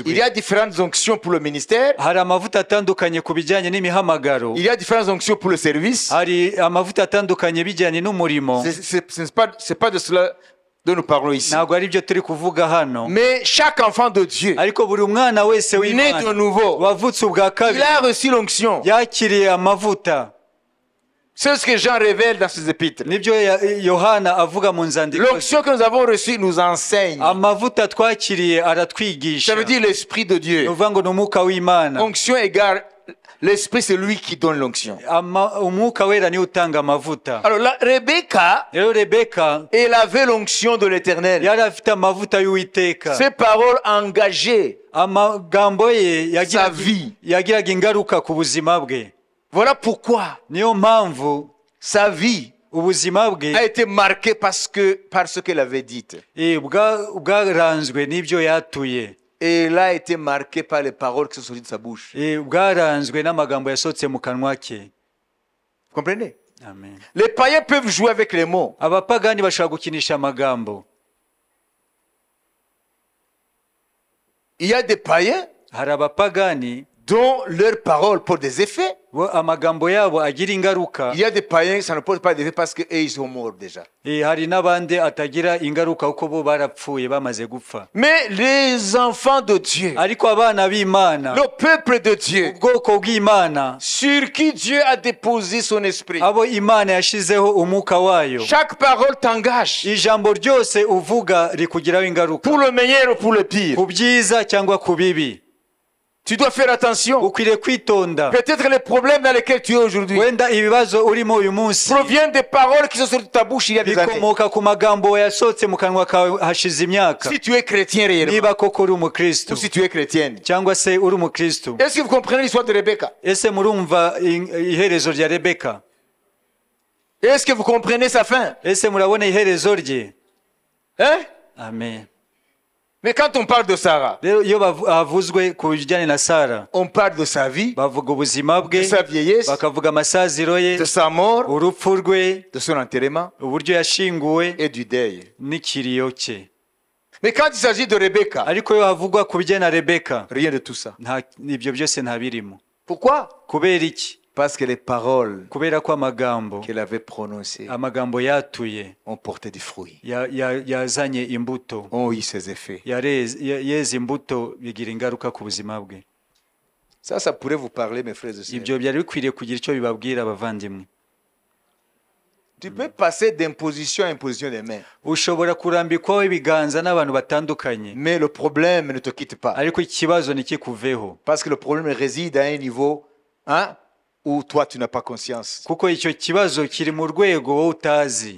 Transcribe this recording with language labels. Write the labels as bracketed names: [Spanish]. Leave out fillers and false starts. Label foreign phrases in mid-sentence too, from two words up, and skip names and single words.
[French] Il y a différentes onctions pour le ministère, [Kinyarwanda] hari amavuta atandukanye ku bijyanye n'imihamagaro, [French] il y a différentes onctions pour le service. [Kinyarwanda] hari amavuta atandukanye bijyanye n'umurimo. [French] C'est pas de cela dont nous parlons ici. [Kinyarwanda] ntabwo ari byo turi kuvuga hano, [French] Mais chaque enfant de Dieu, [Kinyarwanda] ariko buri mwana wese [French] né de [Kinyarwanda] w'Imana [French] nouveau, [Kinyarwanda] wavutse ubwa [French] il [Kinyarwanda] kabiri [French] a reçu l'onction. [Kinyarwanda] yakiriye amavuta. [French] C'est ce que Jean révèle dans ses épîtres. [Kinyarwanda] nibyo Yohana avuga mu nzandiko. [French] L'onction que nous avons reçue nous enseigne. [Kinyarwanda] amavuta twakiriye [French] Ça [Kinyarwanda] aratwigisha. [French] veut dire l'Esprit de Dieu. [Kinyarwanda] ni ukuvuga ngo ni umwuka w'Imana. [French] Onction égale l'Esprit, c'est lui qui donne l'onction. [Kinyarwanda] umwuka wera niwe utanga amavuta. [French] Alors là, Rebecca, [Kinyarwanda] rero Rebeka [French] elle avait l'onction de l'Éternel. [Kinyarwanda] yari afite amavuta y'Uwiteka. [French] Ces paroles engagées [Kinyarwanda] amagambo ye [French] sa vie. [Kinyarwanda] yagiraga ingaruka ku buzima bwe. [French] Voilà pourquoi [Kinyarwanda] niyo mpamvu [French] sa vie [Kinyarwanda] ubuzima bwe [French] a été marquée par ce qu'elle avait dit. [Kinyarwanda] bwaranzwe n'ibyo yatuye. [French] Et elle a été marquée par les paroles qui sont sorties de sa bouche. [Kinyarwanda] bwaranzwe n'amagambo yasohotse mu kanwa ke. [French] Vous comprenez? [Kinyarwanda] Amen. [French] Les païens peuvent jouer avec les mots. [Kinyarwanda] abapagani bashobora gukinisha amagambo. [French] Il y a des païens [Kinyarwanda] hari abapagani [French] dont leurs paroles portent des effets. [Kinyarwanda] bo amagambo yabo agira ingaruka. [French] Il y a des païens, ça ne porte pas d'effet parce qu'ils sont morts déjà. [Kinyarwanda] hari n'abandi atagira ingaruka kuko bo barapfuye bamaze gupfa. [French] Mais les enfants de Dieu, [Kinyarwanda] ariko abana b'Imana, [French] le peuple de Dieu, [Kinyarwanda] ubwoko bw'Imana, [French] sur qui Dieu a déposé son esprit, [Kinyarwanda] abo Imana yashizeho umwuka wayo, [French] chaque parole t'engage, [Kinyarwanda] ijambo ryose uvuga rikugiraho ingaruka, [French] pour le meilleur ou pour le pire. [Kinyarwanda] ku byiza cyangwa ku bibi. [French] Tu dois faire attention. [Kinyarwanda] ukwiriye kwitonda. [French] Peut-être les problèmes dans lesquels tu es aujourd'hui [Kinyarwanda] Wenda ibibazo urimo uyu munsi [French] proviennent des paroles qui sont sur ta bouche il y a des années. [Kinyarwanda] bikomoka ku magambo yasohotse mu kanwa kawe hashize imyaka. [French] Si tu es chrétien réellement, [Kinyarwanda] Niba koko uri umukristo [French] ou si tu es chrétienne. [Kinyarwanda] cyangwa se uri umukristo, [French] Est-ce que vous comprenez l'histoire de Rebecca? [Kinyarwanda] ese murumva iherezo rya Rebeka? [French] Est-ce que vous comprenez sa fin? [Kinyarwanda] Ese murabona iherezo rye? [French] Hein? [Kinyarwanda] Amen. [French] Mais quand on parle de Sarah, [Kinyarwanda] Rero iyo havuzwe ku bijyanye na Sara, [French] on parle de sa vie, [Kinyarwanda] bavuga ubuzima bwe, [French] de sa vieillesse, [Kinyarwanda] bakavuga amasaziro ye, [French] de sa mort, [Kinyarwanda] urupfu rwe, [French] de son enterrement [Kinyarwanda] uburyo yashinguwe [French] et du deuil. [Kinyarwanda] n'ikiriyo cye. [French] Mais quand il s'agit de Rebecca, [Kinyarwanda] Ariko iyo havugwa ku bijyanye na Rebeka, [French] rien de tout ça. [Kinyarwanda] ibyo byose ntabirimo. [French] Pourquoi? [Kinyarwanda] Kubera iki? [French] Parce que les paroles [Kinyarwanda] Kubera ko amagambo [French] qu'elle avait prononcées [Kinyarwanda] yatuye [French] ont porté du fruit, [Kinyarwanda] yazanye imbuto, [French] ont eu ses effets. [Kinyarwanda] yeze imbuto, bigira ingaruka ku buzima bwe. [French] Ça pourrait vous parler, mes frères et sœurs. [Kinyarwanda] Ibyo byari bikwiriye kugira icyo bibabwira abavandimwe. [French] Tu peux passer d'imposition à imposition des mains, [Kinyarwanda] Ushobora kurambikwaho ibiganza n'abantu batandukanye, [French] mais le problème ne te quitte pas. [Kinyarwanda] ariko ikibazo ntikikuveho, [French] Parce que le problème réside à un niveau où toi tu n'as pas conscience. [Kinyarwanda] kuko icyo kibazo kiri mu rwego wowe utazi.